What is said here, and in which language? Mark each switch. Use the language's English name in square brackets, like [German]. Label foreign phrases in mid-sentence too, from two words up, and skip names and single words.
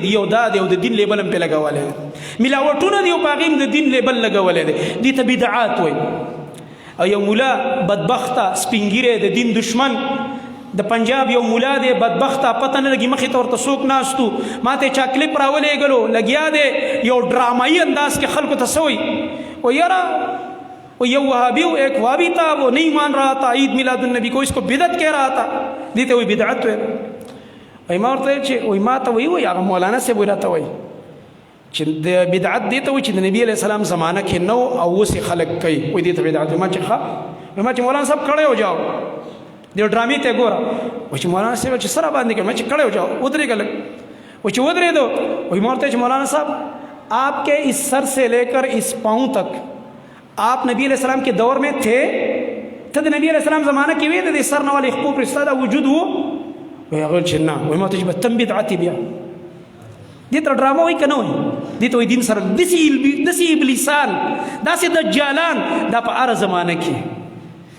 [Pashto] دي یو دا دی او د دین لیبل هم پرې لګولی دی ملاوټونه دي او په هغې هم د دین لیبل لګولی دی دې ته بدعات وایي او یو مولا بدبخته سپینګیری د دین دشمن د پنجاب یو مولا دی بدبخته پته نه لګي مخې ته ورته څوک ناست و ما ته چا کلیپ راولېږلو لګیا دی یو ډرامایي انداز کې خلکو ته څه وایي و یاره [Urdu] یہ وہابی ایک وہابی تھا وہ نہیں مان رہا تھا عید میلاد النبی کو اس کو بدعت کہہ رہا تھا دیتے ہوئی بدعت ہے [Pashto] وای ما ورته چې وای ما ته وای هغه مولانا صاحب راته وای چې د بدعت دې ته وای چې د نبی [Arabic] علیه السلام [Pashto] زمانه کې نو او اوس خلک کوي وای دې ته بدعت. ما چې ښه ما چې مولانا صاحب [Urdu] کړی ہو جاؤ [Pashto] دې ډرامې ته ګوره. وای چې مولانا صاحب چې سره باندې کړ ما چې [Urdu] کړی ہو جاؤ [Pashto] ودرېږه لږ. وای چې ودرېدو وای ما ورته چې مولانا صاحب [Urdu] آپ کے اس سر سے لے کر اس پاؤں تک آپ نبی [Arabic] علیہ السلام [Urdu] کے دور میں تھے؟ [Pashto] ته د نبی [Arabic] علیہ السلام [Pashto] زمانه کې وې د سر نه ولې خپو پر ستا د وجود وو؟ وایي هغه چې نه. وایي ما ته چې به تم بدعتي بیا دې ته ډرامه وایي که نه وایي؟ دې ته وایي دین سره داسې ابلیسان داسې دجالان دا په هره زمانه کې.